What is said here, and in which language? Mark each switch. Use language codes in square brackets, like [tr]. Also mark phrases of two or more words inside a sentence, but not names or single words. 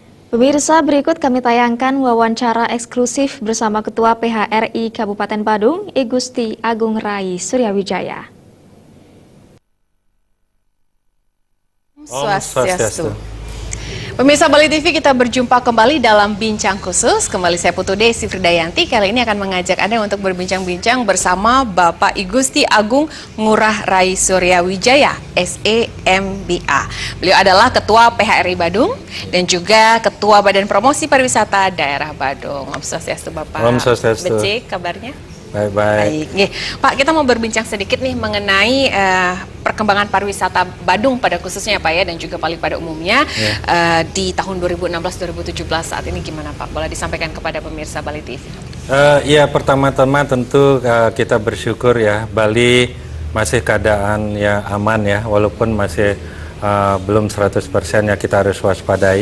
[id] Pemirsa, berikut kami tayangkan wawancara eksklusif bersama Ketua PHRI Kabupaten Badung, I Gusti Agung Rai Suryawijaya. Swastiastu. Pemirsa Bali TV, kita berjumpa kembali dalam Bincang Khusus. Kembali saya Putu Desi Fridayanti. Kali ini akan mengajak Anda untuk berbincang-bincang bersama Bapak I Gusti Agung Ngurah Rai Suryawijaya, SEMBA. Beliau adalah Ketua PHRI Badung dan juga Ketua Badan Promosi Pariwisata Daerah Badung. [ban] Om Swastiastu [id] Bapak. [ban] Om Swastiastu. [id] Becik kabarnya? Baik. Pak, kita mau berbincang sedikit nih mengenai perkembangan pariwisata Badung pada khususnya Pak ya, dan juga Bali pada umumnya di tahun 2016-2017 saat ini gimana Pak? Boleh disampaikan kepada pemirsa Bali TV? Ya, pertama-tama tentu kita bersyukur ya, Bali masih keadaan ya aman ya, walaupun masih belum 100% ya, kita harus waspadai.